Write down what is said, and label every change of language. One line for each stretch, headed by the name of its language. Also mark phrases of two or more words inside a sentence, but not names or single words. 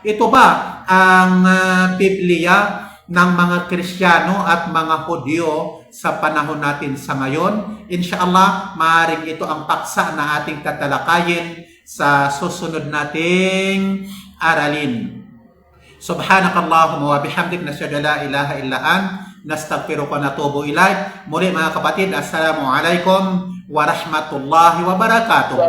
Filipino: Ito ba ang Biblia ng mga Kristiyano at mga Hudyo sa panahon natin sa ngayon? Inshallah, maaaring ito ang paksa na ating tatalakayin sa susunod nating aralin.
Arabic: سبحانك اللهم وبحمدك نشهد أن لا إله إلا أنت نستغفرك ونتوب إليك.
Filipino: Muli mga kapatid,
Arabic: السلام عليكم ورحمة الله وبركاته.